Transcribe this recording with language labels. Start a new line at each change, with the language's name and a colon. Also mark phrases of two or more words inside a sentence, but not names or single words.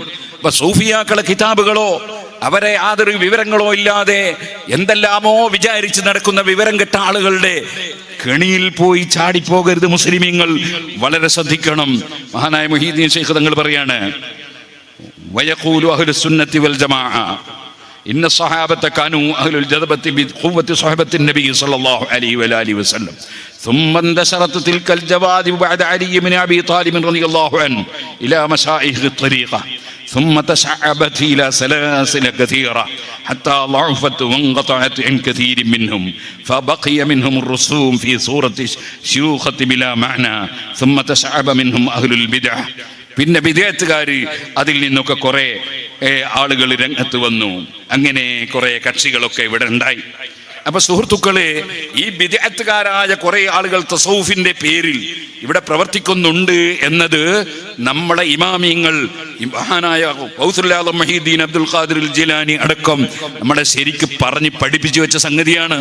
Malayalam: അപ്പൊ സൂഫിയാക്കളെ കിതാബുകളോ അവരെ യാതൊരു വിവരങ്ങളോ ഇല്ലാതെ എന്തെല്ലാമോ വിചാരിച്ച് നടക്കുന്ന വിവരം കെട്ട ആളുകളുടെ കെണിയിൽ പോയി ചാടിപ്പോകരുത് മുസ്ലിമീങ്ങൾ, വളരെ ശ്രദ്ധിക്കണം. മഹാനായ മുഹീദ്ദീൻ ശൈഖ് തങ്ങൾ പറയാണ്,
Arabic: ويقول أهل السنة والجماعة إن الصحابة كانوا أهل الجذبة بقوة صحبة النبي صلى الله عليه وآله وسلم. ثم انتشرت تلك الجواذب بعد علي بن ابي طالب رضي الله عنه الى مشايخ الطريقه ثم تشعبت الى سلاسل كثيره حتى ضعفت وانقطعت عن كثير منهم فبقي منهم الرسوم في صوره شيوخة بلا معنى ثم تشعب منهم اهل البدع.
Malayalam: പിന്നെ ബിദ്അത്തുകാർ അതിൽ നിന്നൊക്കെ കുറെ ആളുകൾ രംഗത്ത് വന്നു. അങ്ങനെ കുറെ കക്ഷികളൊക്കെ ഇവിടെ ഉണ്ടായി. അപ്പൊ സുഹൃത്തുക്കളെ, ഈ ബിദ്അത്തുകാരായ കുറെ ആളുകൾ തസൗഫിന്റെ പേരിൽ ഇവിടെ പ്രവർത്തിക്കുന്നുണ്ട് എന്നത് നമ്മളെ ഇമാമിയങ്ങൾ, മഹാനായ ഗൗസുൽ ആലം മുഹീദ്ദീൻ അബ്ദുൽ ഖാദിർ ജിലാനി അടക്കം നമ്മളെ ശരിക്ക് പറഞ്ഞ് പഠിപ്പിച്ചു വെച്ച സംഗതിയാണ്.